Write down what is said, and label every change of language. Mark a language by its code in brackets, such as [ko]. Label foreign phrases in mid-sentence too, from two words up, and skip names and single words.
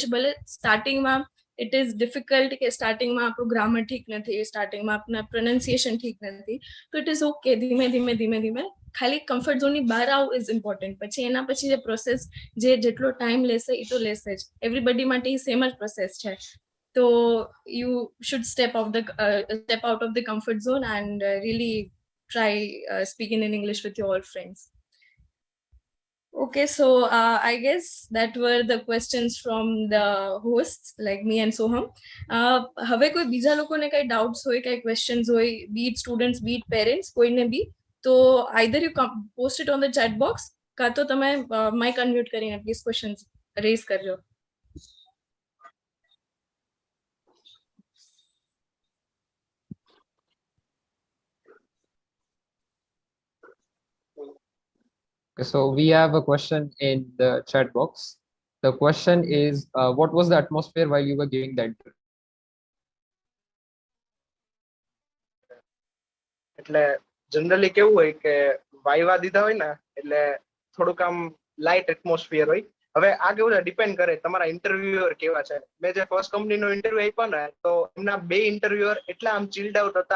[gu] ભલે સ્ટાર્ટિંગમાં [en] it is difficult [gu] કે સ્ટાર્ટિંગમાં આપણું ગ્રામર ઠીક નથી, સ્ટાર્ટિંગમાં આપણા પ્રોનાઉન્સિએશન ઠીક નથી, તો [en] it is okay. [gu] ધીમે ધીમે ખાલી [en] comfort zone [gu] બહાર આવવું [en] is important. [gu] પછી એના પછી જે પ્રોસેસ, જેટલો ટાઈમ લેશે એ તો લેશે જ. એવરીબડી માટે એ સેમ જ પ્રોસેસ છે. તો [en] you should step out of the comfort zone and really try speaking in English with your friends. Okay, so I guess that were the questions from the hosts like me and Soham. [gu] હવે કોઈ બીજા લોકોને કઈ ડાઉટ્સ હોય, કઈ ક્વેશ્ચન્સ હોય, [en] be it students, be it parents, [gu] કોઈને બી, તો [en] either you post it on the chat box [gu] કાં તો તમે [en] mic unmute [gu] કરીને પ્લીઝ [en] questions raise [gu] કરજો. [en] Okay, so we have a question in the chat box. The question is, what was the atmosphere while you were giving the interview? [gu] એટલે જનરલી કેવું હોય કે વાયવા દીધા હોય ને એટલે થોડુંક આમ [en] light atmosphere [gu] હોય. હવે આ કેવું છે, ડિપેન્ડ કરે તમારા ઇન્ટરવ્યુઅર કેવા છે. મેં જે [en] first company [gu] ઇન્ટરવ્યુ આપ્યો ને, તો એમના 2 ઇન્ટરવ્યુઅર એટલા આમ [en] chilled out [gu] હતા.